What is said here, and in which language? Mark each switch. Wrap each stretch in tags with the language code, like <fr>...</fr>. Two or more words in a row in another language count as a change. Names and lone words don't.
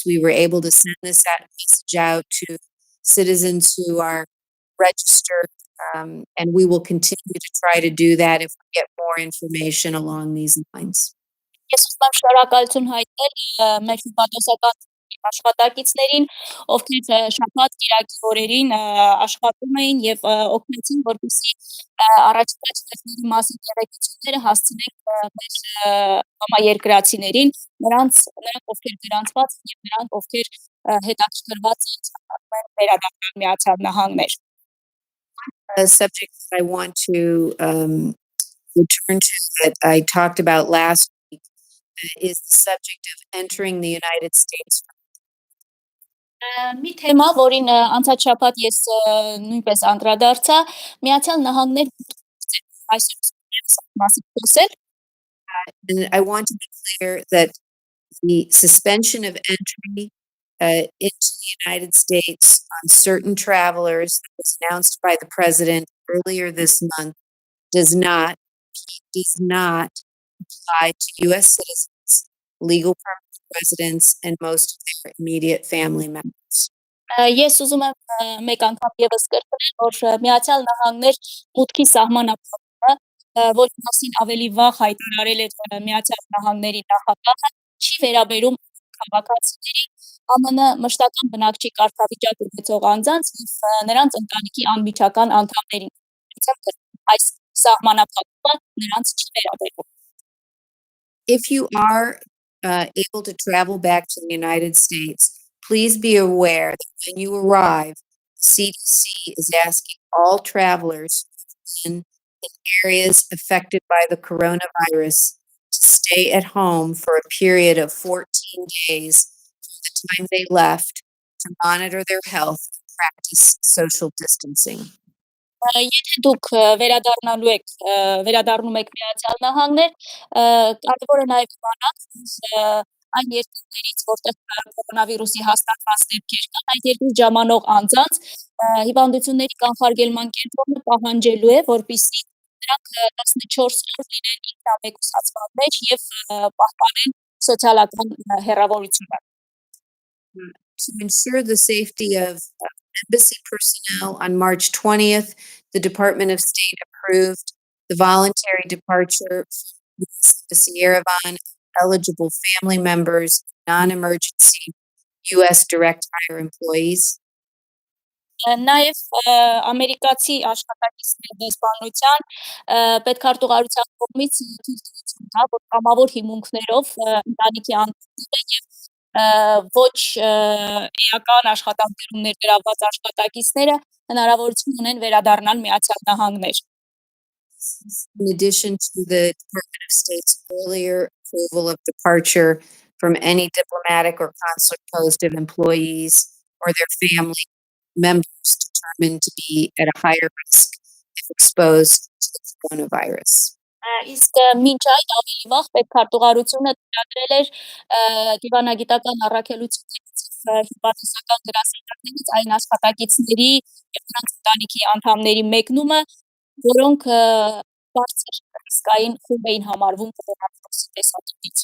<en>We were able to send this message out to citizens who are registered, and we will continue to try to do that if we get more information along these lines.</en> <hy>Ես ուզում եմ շնորհակալություն հայտնել մեր հյուպատոսական աշխատակիցներին, ովքեր շաբաթ կիրակի օրերին աշխատում էին եւ օգնեցին, որպեսզի առաջիկա ճնշումների մասին տեղեկությունները հասցնենք մեր համաերկրացիներին, նրանք ովքեր գրանցված են եւ նրանք ովքեր հետաքրքրված են վերադառնալ Միացյալ Նահանգներ։</hy> <en>A subject that I want to return to that I talked about last week is the subject of entering the United States.</en> <hy>Մի թեմա, որին անցած շաբաթ ես նույնպես անդրադարձա, Միացյալ Նահանգներ այսօր</hy> <en>And I want to be clear that the suspension of entry into the United States on certain travelers that was announced by the president earlier this month does not apply to U.S. citizens, legal permanent residents, and most of their immediate family members.</en> <hy>Ես ուզում եմ մեկ անգամ եւս կրկնել, որ Միացյալ Նահանգներ մուտքի սահմանափակումը, որի մասին ավելի վաղ հայտարարել էր Միացյալ Նահանգների նախագահը, չի վերաբերում քաղաքացիների, ԱՄՆ մշտական բնակչի կարգավիճակ ունեցող անձանց եւ նրանց ընտանիքի անմիջական անդամներին։ Այս սահմանափակումը նրանց չի վերաբերում։</hy> <en>If you are able to travel back to the United States, please be aware that when you arrive, CDC is asking all travelers in areas affected by the coronavirus to stay at home for a period of 14 days from the time they left to monitor their health and practice social distancing.</en> <hy>Եթե դուք վերադառնալու եք վերադառնում եք Միացյալ Նահանգներ, կարևոր է նաև իմանալ, որ այն երկրներից, որտեղ կորոնավիրուսի հաստատված դեպքեր կան, այդ երկրից ժամանող անձանց հիվանդությունների կանխարգելման կենտրոնը պահանջելու է, որպեսզի նրանք 14 օր լինեն ինքնամեկուսացման մեջ եւ պահպանեն սոցիալական հեռավորությունը։</hy> <en>To ensure the safety of embassy personnel, on March 20th, the Department of State approved the voluntary departure from Embassy Yerevan eligible family members, non-emergency U.S. direct hire employees.</en> <hy>Նաև ամերիկացի աշխատակիցների դեսպանության պետքարտուղարության կողմից թույլտվություն կա, որ կամավոր հիմունքներով ընտանիքի անդամները եւ ոչ էական աշխատանքներում ներգրավված աշխատակիցները հնարավորություն ունեն վերադառնալ Միացյալ Նահանգներ։</hy> <en>In addition to the Department of State's earlier approval of departure from any diplomatic or consular post of employees or their family members determined to be at a higher risk if exposed to the coronavirus.</en> <hy>Իսկ մինչ այդ ավելի վաղ պետքարտուղարությունը ծրագրել էր դիվանագիտական առաքելություններից հիպոթետիկական գրասենյակներից այն աշխատակիցների եւ նրանց ընտանիքի անդամների մեկնումը, որոնք բարձր ռիսկային խումբ էին համարվում կորոնավիրուսի տեսակետից։</hy>